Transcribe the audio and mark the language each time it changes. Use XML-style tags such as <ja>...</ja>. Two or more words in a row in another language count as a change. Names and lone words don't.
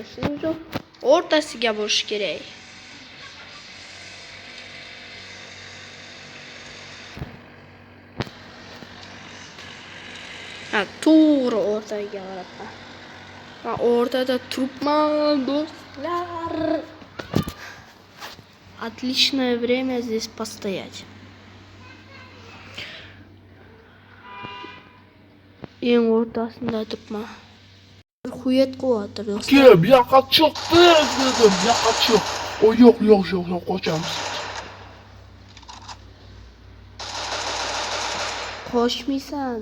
<uz>Shuning uchun o'rtasiga bo'lish kerak. To'g'ri o'rtaga qarabman. Men o'rtada turibman, do'stlar.</uz> <ru>Отличное время здесь постоять.</ru> <uz>Eng o'rtasida turibman. Xuyet qilyapti do'stlar. Aka, bu yoqqa chiq dedim. Bu yoqqa chiq. O yo'q, qochamiz. Qochmaysan.</uz>